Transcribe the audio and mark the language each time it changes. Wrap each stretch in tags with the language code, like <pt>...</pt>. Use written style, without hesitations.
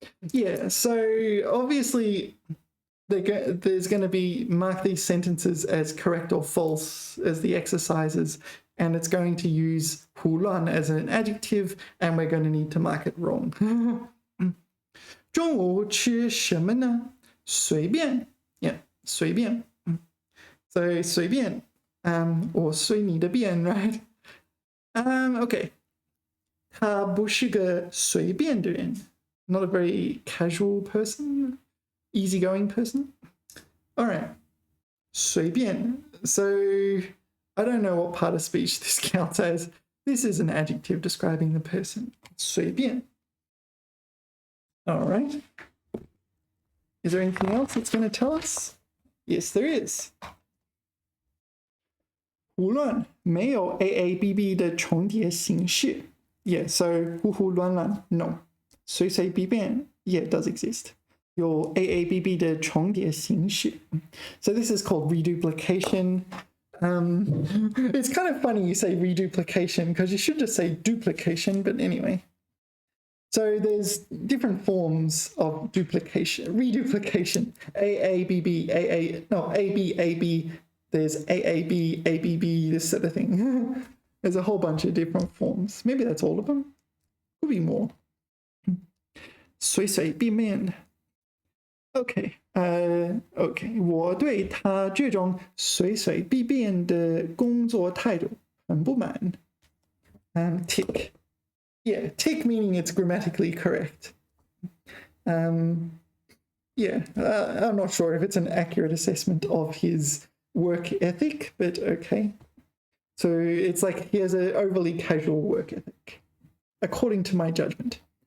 <en>Yeah, so obviously there's going to be mark these sentences as correct or false as the exercises, and it's going to use 胡乱 as an adjective, and we're going to need to mark it wrong.</en> <zh>中午吃什么呢？</zh> <en>随便 Yeah, 随便 So 随便 or 随你的便 right? Okay.</en> <zh>他不是个随便的人</zh> <en>Not a very casual person, easygoing person. All right. 随便 So I don't know what part of speech this counts as. This is an adjective describing the person. 随便 All right. Is there anything else it's going to tell us? Yes, there is.</en> <zh>胡乱没有 AABB 的重叠形式 Yeah, so 胡胡乱乱 No.</zh> <en>随随便便 Yeah, it does exist. Your AABB</en> <zh>的重叠形式</zh> <en>So this is called reduplication. It's kind of funny you say reduplication because you should just say duplication, but anyway. So there's different forms of duplication, reduplication. AABB, AB, AB. There's AAB, ABB, this sort of thing. There's a whole bunch of different forms. Maybe that's all of them. Could be more.</en> <zh>随随便便 OK， OK， 我对他这种随随便便的工作态度很不满。</zh> <en>Tick. Yeah, tick meaning it's grammatically correct. Yeah, I'm not sure if it's an accurate assessment of his work ethic, but okay. So it's like he has an overly casual work ethic, according to my judgment.</en>